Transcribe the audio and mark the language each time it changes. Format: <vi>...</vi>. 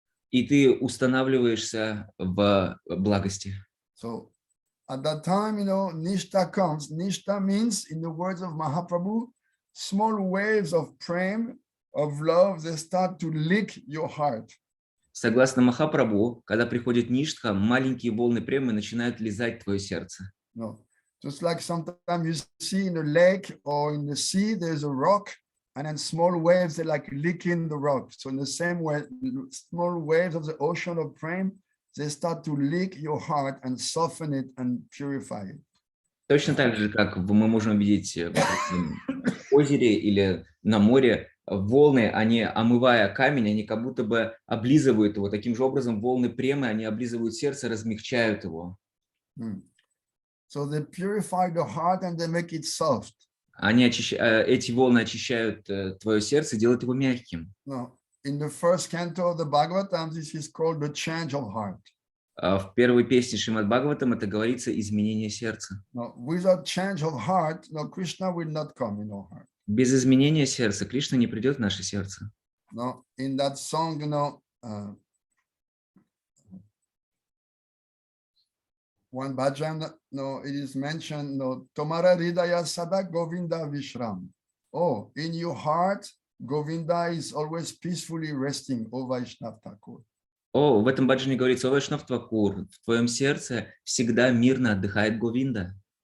<ru>И ты устанавливаешься в благости.</ru> <en>So at that time, nishta comes. Nishta means, in the words of Mahaprabhu, small waves of prem, of love, they start to lick your heart.</en> <ru>Согласно Махапрабху, когда приходит ништха, маленькие волны премы начинают лизать твое сердце.</ru> <en>No. Just like sometimes you see in a lake or in the sea, there's a rock, and then small waves, they're like licking the rock. So in the same way, small waves of the ocean of prem, they start to lick your heart and soften it and purify it.</en> <ru>Точно так же, как мы можем видеть в озере или на море, волны, они, омывая камень, они как будто бы облизывают его. Таким же образом, волны премы, они облизывают сердце, размягчают его.</ru> <en>So they purify the heart and they make it soft.</en> <ru>Эти волны очищают твое сердце, делают его мягким.</ru> <en>No. In the first canto of the Bhagavatam, this is called the change of heart.</en> <ru>В первой песне Шримад Бхагаватам это говорится изменение сердца.</ru> <en>No, without change of heart, Krishna will not come in our heart.</en> <ru>Без изменения сердца Кришна не придет в наше сердце.</ru> <en>No, in that song, one bhajan, it is mentioned,</en> <bn>Tomara Hridaya Sada Govinda Vishram.</bn> <en>Oh, in your heart, Govinda is always peacefully resting, O Vaishnav Thakur.</en> <ru>О, в этом баджане говорится: о Вайшнав Твакур, в твоем сердце всегда мирно отдыхает Говинда.</ru>